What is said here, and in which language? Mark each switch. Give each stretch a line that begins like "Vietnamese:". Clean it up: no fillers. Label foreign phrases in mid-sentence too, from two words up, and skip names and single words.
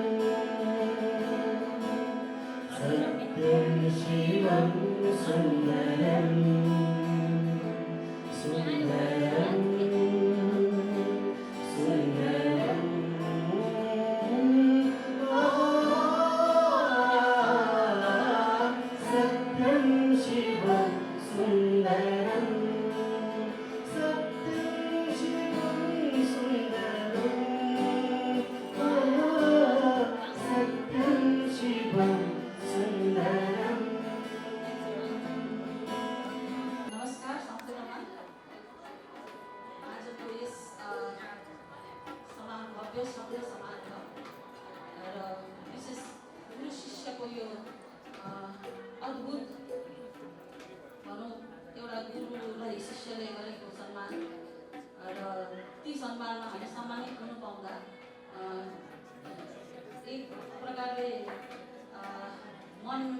Sanskrit: सत्यं शिवं सुन्दरं, सुन्दरं, सुन्दरं, सत्यं शिवं सुन्दरं, सत्यं शिवं सुन्दरं, सत्यं शिवं सुन्दरं।
Nepali: नमस्कार सम्पूर्णमा आजको यस समान भव्य सभ्य समारोह र विशेष गुरु शिष्यको यो अद्भुत भनौँ एउटा गुरुलाई शिष्यले गरेको सम्मान र ती सम्मानमा हामी सम्मानित हुनु पाउँदा एक प्रकारले मन